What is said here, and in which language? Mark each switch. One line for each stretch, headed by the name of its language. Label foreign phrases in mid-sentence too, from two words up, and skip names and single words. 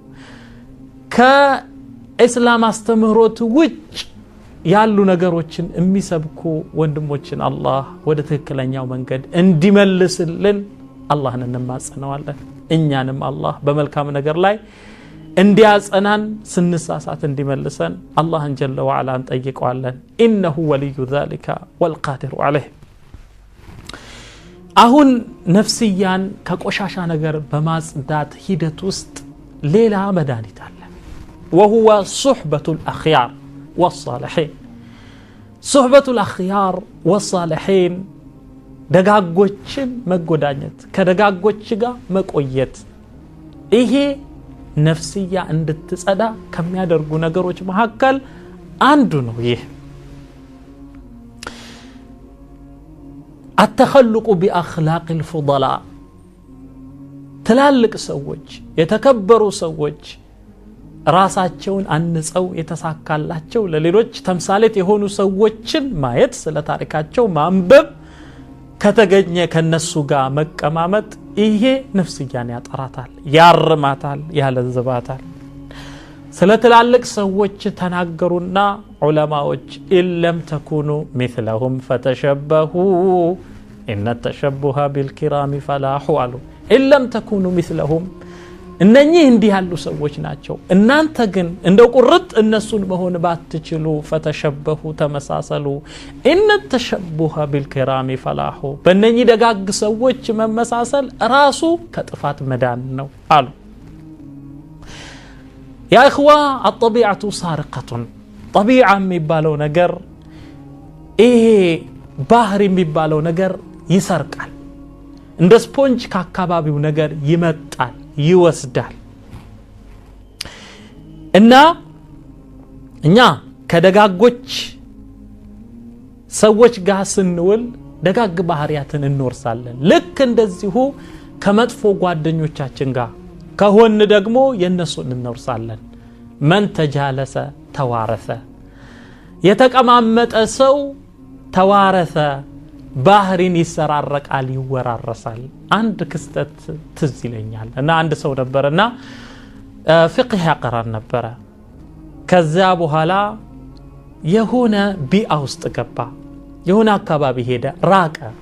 Amharic: ከእስላም አስተምህሮት ውጭ ያሉ ነገሮችን የሚሰብኩ ወንድሞችን አላህ ወደ ትክክለኛው መንገድ እንዲመልስልን አላህን እንማጸነዋለን እኛንም አላህ በመልካም ነገር ላይ እንዲያጸናን ስንሳሳት እንዲመልሰን አላህን
Arabic: جل وعلا
Amharic: እንጠይቀዋለን
Arabic: إنه ولي ذلك والقادر عليه
Amharic: አሁን ነፍስያን ከቆሻሻ ነገር በማጽዳት ሂደት ውስጥ ሌላ መድኃኒት አለ
Arabic: وهو صحبة الأخيار والصالحين صحبة الأخيار والصالحين
Amharic: ደጋጎችን መጎዳኘት ከደጋጎች ጋር መቆየት ይሄ ነፍስያ እንድትጸዳ ከሚያደርጉ ነገሮች መካከል አንዱ ነው ይሄ
Arabic: التخلق بأخلاق الفضلاء
Amharic: ትላልቅ ሰዎች የተከበሩ ሰዎች ራሳቸውን አንጸው የተሳካላቸው ለሌሎች ተምሳሌት የሆኑ ሰዎችን ማየት ስለ ታሪካቸው ማንበብ ከተገኘ ከነሱ ጋር መቀማመጥ ይሄ ነፍስያን ያጠራታል ያርማታል ያለዝባታል ስለ ትላልቅ ሰዎች ተናገሩና ዑለማዎች
Arabic: إن لم تكونوا مثلهم فتشبهوا ان التشبه بالكرام فلاح
Amharic: አሉ
Arabic: إن لم تكونوا مثلهم
Amharic: እነኚህ እንዲህ ያሉ ሰዎች ናቸው እናንተ ግን እንደው ቁርጥ እነሱን መሆን ባትችሉ ፈተሸበሁ ተመሳሰሉ
Arabic: ان التشبه بالكرام فلاح
Amharic: በእነኚህ ደጋግ ሰዎች መመሳሰል ራሱ ከጥፋት መዳን ነው አሉ
Arabic: يا اخوه الطبيعه سارقه طبيعه
Amharic: የሚባለው ነገር ይሄ ባህር የሚባለው ነገር ይሰርቃል እንደ ስፖንጅ ከአካባቢው ነገር ይመጣል ይወስዳል እና እኛ ከደጋጎች ሰዎች ጋር ስንውል ደጋግ ባህሪያትን እንወርሳለን ልክ እንደዚሁ ከመጥፎ ጓደኞቻችን ጋር ከሆነ ደግሞ የነሱን እንወርሳለን
Arabic: من تجالس توارث
Amharic: የተቀማመጠ ሰው ተዋረሰ ባህሪን ይሰራረቃል ይወራረሳል አንድ ክስተት ትዝ ይለኛል እና አንድ ሰው ነበርና ፍቅህ ያቀራን ነበር ከዛ በኋላ የሆነ ቢአ ውስጥ ገባ የሆነ አካባቢ ሄደ ራቀ